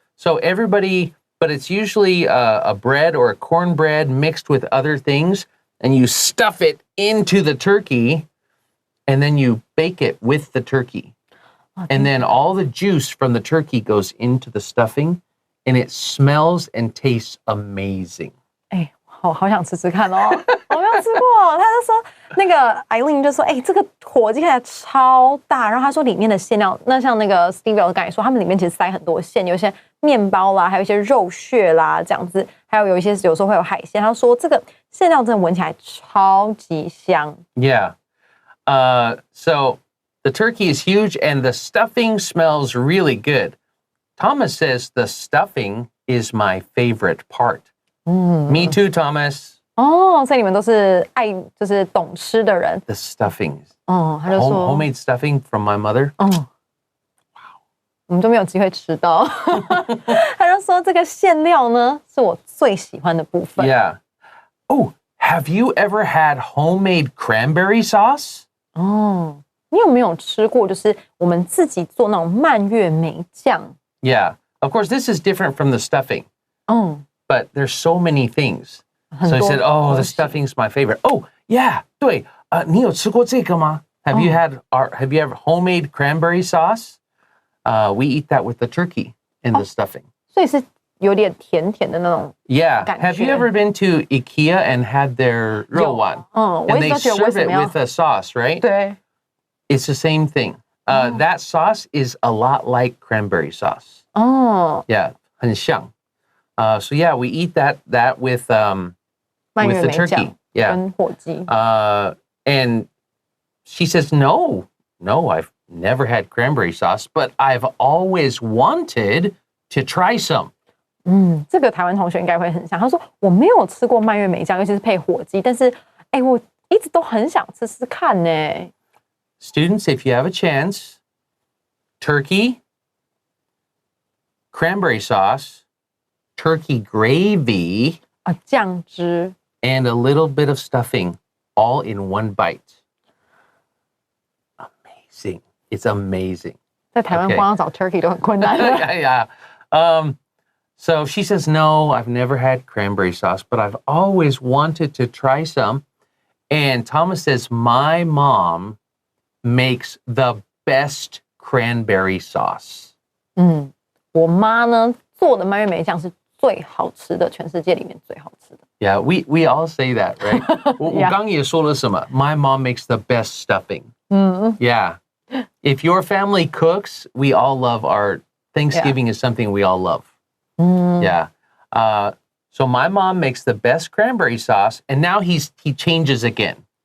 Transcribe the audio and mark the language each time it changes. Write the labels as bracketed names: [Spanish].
[English] So everybody, but it's usually a bread or a cornbread mixed with other things. and you stuff it into the turkey, and then you bake it with the turkey. And then all the juice from the turkey goes into the stuffing, and it smells and tastes amazing. [Chinese] 好想吃吃看哦，我没有吃过。他就说那个Eileen就说，这个火鸡看起来超大，然后他说里面的馅料，那像那个 Stevie 老师刚才说，他们里面其实塞很多馅，有一些面包啦，还有一些肉屑啦这样子，还有一些有时候会有海鲜。他说这个馅料真的闻起来超级香。 [English] Yeah. So the turkey is huge and the stuffing smells really good. Thomas says the stuffing is my favorite part. Me too, Thomas. [Chinese] 所以你们都是就是懂吃的人。 [English] The stuffing. [Chinese] 他就说 [English] homemade stuffing from my mother. [Chinese] Wow. 我们都没有机会吃到。他就说这个馅料呢是我最喜欢的部分。 [English] Yeah. Oh, have you ever had homemade cranberry sauce? [Chinese] 你有没有吃过就是我们自己做那种蔓越莓酱？ [English] Yeah. Of course, this is different from the stuffing. But there's so many things. So I said, the stuffing's my favorite. Oh, yeah. [Chinese] 对，你有吃过这个吗？ [English] Have you ever homemade cranberry sauce? We eat that with the turkey and the stuffing. [Chinese] 所以是有点甜甜的那种 [English] Yeah. Have you ever been to IKEA and had their 肉丸? And they serve it with a sauce, right? [Chinese] 对 [English] It's the same thing. That sauce is a lot like cranberry sauce. Yeah, [Chinese] 很像. [English] So yeah, we eat that with the turkey. Yeah. [Chinese] 跟火鸡 [English] And she says, no, I've never had cranberry sauce, but I've always wanted to try some. [Chinese] 这个台湾同学应该会很像。他说我没有吃过蔓越莓酱，尤其是配火鸡，但是我一直都很想吃吃看呢。 [English] Students, if you have a chance, turkey, cranberry sauce, turkey gravy, [Chinese] 酱汁 [English] and a little bit of stuffing all in one bite. Amazing. It's amazing. [Chinese] 在台湾光要找 turkey 都很困难。 [English] Yeah. So she says, no, I've never had cranberry sauce, but I've always wanted to try some. And Thomas says, my mom makes the best cranberry sauce. [Chinese] 我妈呢做的蔓越莓酱是最好吃的，全世界里面最好吃的。 [English] Yeah, we all say that, right? [Chinese] 我刚也说了什么? [English] My mom makes the best stuffing. Yeah. If your family cooks, we all love our Thanksgiving is something we all love. Yeah. So my mom makes the best cranberry sauce, and now he changes again.